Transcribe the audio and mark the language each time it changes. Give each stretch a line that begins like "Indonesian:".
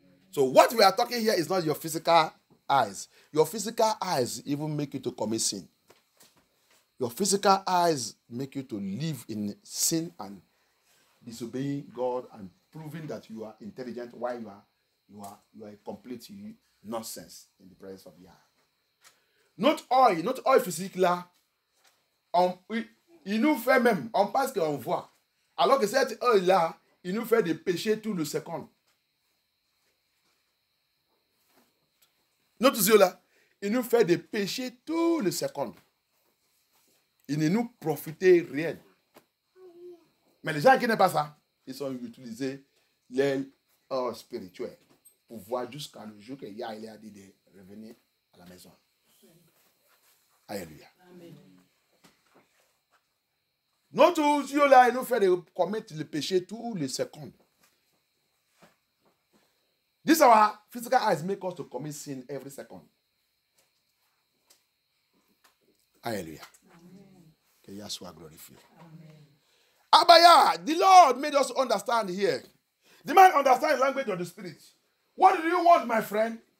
English: So what we are talking here is not your physical eyes. Your physical eyes even make you to commit sin. Your physical eyes make you to live in sin and disobeying God and proving that you are intelligent while you are a complete nonsense in the presence of Yah.
French: Not oil physique là, il nous fait même, on pense qu'on voit. Alors que cet oil là, il nous fait des péchés tout le seconde. Notre yeux là, il nous fait des péchés tout le seconde. Il ne nous profite rien. Mais les gens qui n'aiment pas ça, ils ont utilisé l'aile spirituelle pour voir jusqu'à le jour que Yah il a dit de revenir à la maison. Alléluia. Amen. Notre yeux là, il nous fait de commettre le péché tous les secondes.
English: This our physical eyes make us to commit sin every second.
French: Alléluia. Que Yah soit glorifié.
English: Abaya, the Lord made us understand here. The man understands the language of the Spirit. What do you want, my friend?